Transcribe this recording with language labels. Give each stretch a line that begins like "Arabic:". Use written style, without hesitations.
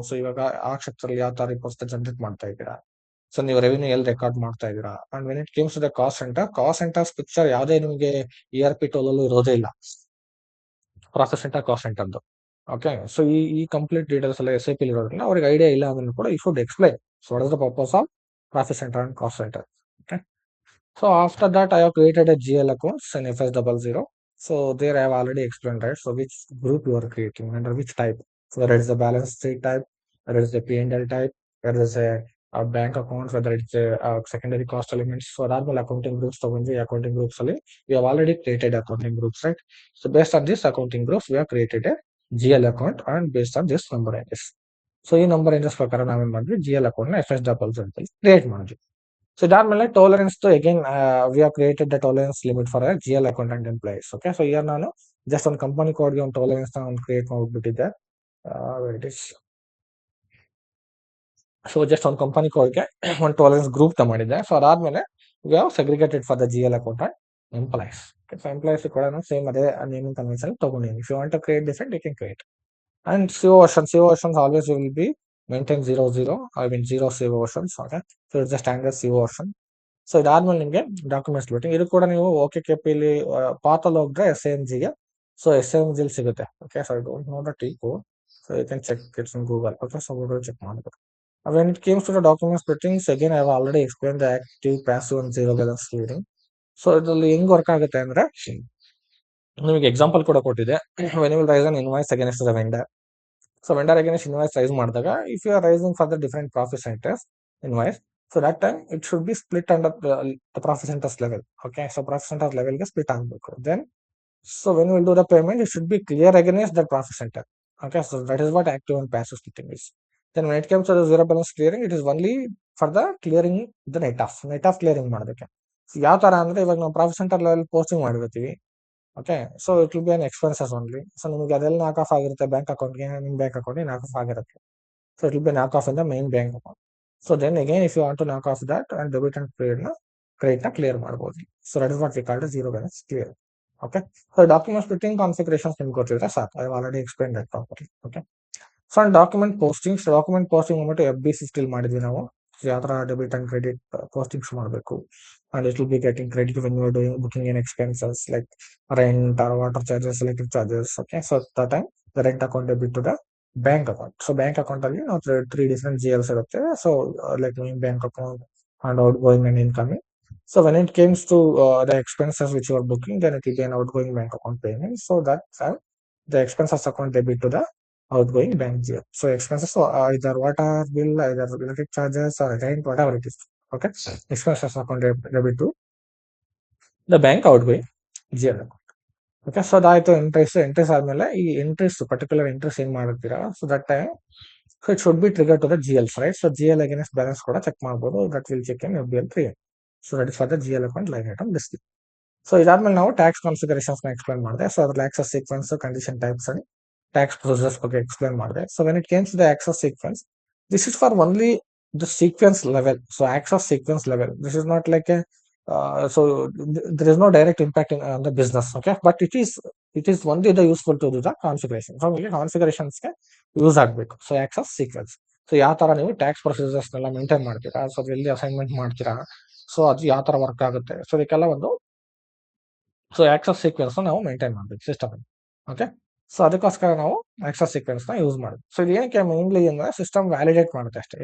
Kannada: So ಇವಾಗ ಆ ಕ್ಷೇತ್ರ ಯಾವ ತರ ರಿಪೋರ್ಟ್ಸ್ ಜನರೇಟ್ ಮಾಡ್ತಾ ಇದ್ದೀರಾ. ಸೊ ನೀವು ರೆವಿನ್ಯೂ ಎಲ್ಲಿ ರೆಕಾರ್ಡ್ ಮಾಡ್ತಾ ಇದ್ದೀರಾ.
English: and when it comes to the cost center,
Kannada: cost centres picture ಯಾವುದೇ ನಿಮಗೆ ERP ಟೂಲ್ ಅಲ್ಲೂ ಇರೋದೇ ಇಲ್ಲ, profit centre, cost ಸೆಂಟರ್ದು. Okay, so ಈ ಕಂಪ್ಲೀಟ್ ಡೀಟೇಲ್ಸ್ ಎಲ್ಲ SAP ಇರೋದ್ರಿಂದ ಅವ್ರಿಗೆ ಐಡಿಯಾ ಇಲ್ಲ ಅದನ್ನು ಕೂಡ
English: You should explain. So what is the purpose of profit center and cost center. Okay, so after that, I have created a GL accounts in FS00. So there I have already explained, right? So which group you are creating under which type. So whether it's the balance sheet type, whether it's the P&L type, whether it's a bank accounts, whether it's a secondary cost elements. So normal accounting groups, so when the accounting groups, we have already created accounting groups, right? So based on this accounting groups, we have created a
Kannada: GL account and based on this number entries. So ಈ number entries ಪ್ರಕಾರ ನಾವೇನ್ ಮಾಡಿದ್ವಿ, GL account ನ FS doubles ಅಂತ create ಮಾಡಿದ್ವಿ.
English: so
Kannada: ಇದಾದ್ಮೇಲೆ
English: Tolerance again we are created the tolerance limit for GL account and employees.
Kannada: Okay, so ಈಗ ನಾನು ಜಸ್ಟ್ ಒಂದು ಕಂಪನಿ ಕೋಡ್ಗೆ ಒಂದು ಟೋಲರೆನ್ಸ್ ಒಂದು create ಮಾಡ್ಬಿಟ್ಟಿದ್ದೆ. It is so just ಒಂದು ಕಂಪನಿ ಕೋಡ್ಗೆ ಒಂದು ಟೋಲರೆನ್ಸ್ ಗ್ರೂಪ್ ಮಾಡಿದ್ದೆ.
English: so
Kannada: ಅದಾದ್ಮೇಲೆ
English: We have segregated for the GL account and employees.
Kannada: So employees ಕೂಡ ಸೇಮ್ ಅದೇ ನೇಮಿಂಗ್ ಕನ್ವೆನ್ಷನ್ ತಗೊಂಡಿದ್ದೀನಿ.
English: If you want to create different you can create. And CO versions always will be maintain 00. I mean 0 CO versions. Okay, so it's the standard CO version.
Kannada: So ಇದಾದ್ಮೇಲೆ ನಿಮಗೆ documents ಬಿಟ್ಟು ಇದು ಕೂಡ ನೀವು okay ಕೆಪಿಲಿ ಪಾತಲ್ಲಿ ಹೋಗಿದ್ರೆ SAMG so SAMG ಸಿಗುತ್ತೆ.
English: Okay, so I don't know the tip, so you can check its in Google. Okay, so
Kannada: Google check ಮಾಡಬೇಕು.
English: When it comes to the documents splittings again I have already explain the active passive and zero balance clearing.
Kannada: So ಇದರಲ್ಲಿ ಹೆಂಗ್ work ಆಗುತ್ತೆ ಅಂದ್ರೆ ನಿಮಗೆ example ಕೂಡ ಕೊಟ್ಟಿದೆ.
English: When you will raise an invoice against the vendor.
Kannada: So vendor against invoice rice ಮಾಡಿದಾಗ
English: If you are raising for the different profit centers invoice, so that time it should be split under the profit centers level. Okay, so
Kannada: profit centre ಲೆವೆಲ್ಗೆ split ಆಗಬೇಕು.
English: Then so when will do the payment it should be clear against that profit center. Okay, so that is what active and passive splitting is. Then when it comes to the zero balance clearing, it is only for the clearing the net off clearing ಮಾಡೋದಕ್ಕೆ.
Kannada: So ಯಾವ ತರ ಅಂದ್ರೆ ಇವಾಗ ನಾವು profit centre level posting ಮಾಡಿರ್ತೀವಿ. Okay,
English: So it will be an expenses only.
Kannada: So ನಿಮಗೆ ಅದೆಲ್ಲ ನಾಕ್ ಆಫ್ ಆಗಿರುತ್ತೆ ಬ್ಯಾಂಕ್ ಅಕೌಂಟ್ಗೆ, ನಿಮ್ಮ ಬ್ಯಾಂಕ್ ಅಕೌಂಟ್ಗೆ ನಾಕ್ ಆಫ್ ಆಗಿರುತ್ತೆ.
English: So it will be knock off in the main bank account. So then again if you want to knock off that and debit and credit
Kannada: ನ ಕ್ಲಿಯರ್ ಮಾಡಬಹುದು.
English: So that is what we called zero balance clear. Okay,
Kannada: so document splitting configurations ನಿಮ್ಗೆ ಗೊತ್ತಿದ್ರೆ ಸಾಕು.
English: I already explain that properly.
Kannada: Okay, so document postings ಬಂದ್ಬಿಟ್ಟು FBC still ಮಾಡಿದ್ವಿ ನಾವು. ಯಾವ ತರ ಡೆಬಿಟ್ ಅಂಡ್ ಕ್ರೆಡಿಟ್ ಪೋಸ್ಟಿಂಗ್ಸ್ ಮಾಡಬೇಕು.
English: And it will be getting credit when you are doing booking in expenses like rent or water charges, electric charges. Okay, so that time the rent account debit to the bank account.
Kannada: So bank account ಅಲ್ಲಿ ನಾವು 3 different GLs ಇರುತ್ತೆ.
English: So like main bank account and outgoing and incoming. So when it comes to the expenses which you are booking, then it will be an outgoing bank account payment. So that the expenses account debit to the outgoing bank GL. So expenses, so either water bill, either electric charges or rent, whatever it is. Okay, expenses account debit to the bank outgoing GL account.
Kannada: Okay, so ಅದಾಯ್ತು. Entries ಆದ್ಮೇಲೆ ಈ particular entries ಏನ್ ಮಾಡಿರ್ತೀರಾ,
English: So that time so it should be trigger to the GLs, right?
Kannada: So GL against balance ಕೂಡ check ಮಾಡಬಹುದು.
English: That will check in FBL 3. So that is for the GL account line item this.
Kannada: So ಇದಾದ್ಮೇಲೆ ನಾವು tax configurations explain ಮಾಡಿದೆ. So ಅದ್ರ access sequence, condition types and tax process ಬಗ್ಗೆ explain ಮಾಡಿದೆ.
English: So when it comes the access sequence, this is for only the sequence level. So access sequence level, this is not like so there is no direct impact on the business. Okay, but it is only the useful to do the configuration.
Kannada: So configurations ಗೆ use ಆಗಬೇಕು. So access sequence, so ಯಾವ ತರ ನೀವು tax procedures ನೆಲ್ಲ maintain ಮಾಡ್ತೀರಾ, so ಎಲ್ಲಿ assignment ಮಾಡ್ತೀರಾ, so ಅದು ಯಾವ ತರ ವರ್ಕ್ ಆಗುತ್ತೆ, ಸೊ ಇದಕ್ಕೆಲ್ಲ ಒಂದು ಸೊ ಆಕ್ಸಸ್ ಸೀಕ್ವೆನ್ಸ್ ನಾವು ಮೇಂಟೈನ್ ಮಾಡ್ಬೇಕು ಸಿಸ್ಟಮ್ ಅಲ್ಲಿ. ಓಕೆ, ಸೊ ಅದಕ್ಕೋಸ್ಕರ ನಾವು ಆಕ್ಸಸ್ ಸೀಕ್ವೆನ್ಸ್ ನ ಯೂಸ್ ಮಾಡಿದ್ವಿ. ಸೊ ಇದು ಏನಕ್ಕೆ ಮೇನ್ಲಿ ಅಂದ್ರೆ ಸಿಸ್ಟಮ್ ವ್ಯಾಲಿಡೇಟ್ ಮಾಡುತ್ತೆ ಅಷ್ಟೇ.